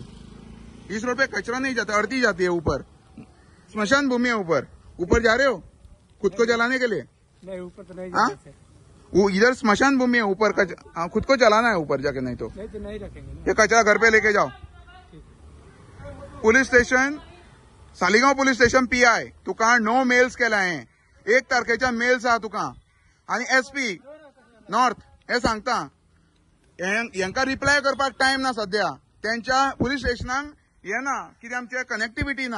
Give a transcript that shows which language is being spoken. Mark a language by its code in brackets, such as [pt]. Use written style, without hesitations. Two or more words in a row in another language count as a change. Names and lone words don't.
[hi] इस रोड पे कचरा नहीं जाता, अड़ती जाती है ऊपर। स्मशान भूमि है ऊपर जा रहे हो खुद को जलाने के लिए? नहीं, ऊपर तो नहीं। वो इधर स्मशान भूमि है, ऊपर खुद को जलाना है ऊपर जाके, नहीं तो नहीं रखेंगे। ये कचरा घर पे लेके जाओ। पुलिस स्टेशन, [kok] सालिगांव पुलिस स्टेशन PI तुका 9 मेल्स केलाय, 1 तारखेच्या मेल्स आहा तुका, आणि SP नॉर्थ हे सांगता यांका रिप्लाय करपाक टाइम ना सध्या, त्यांच्या पुलिस स्टेशनाक येना कितें आमचे कनेक्टिविटी ना।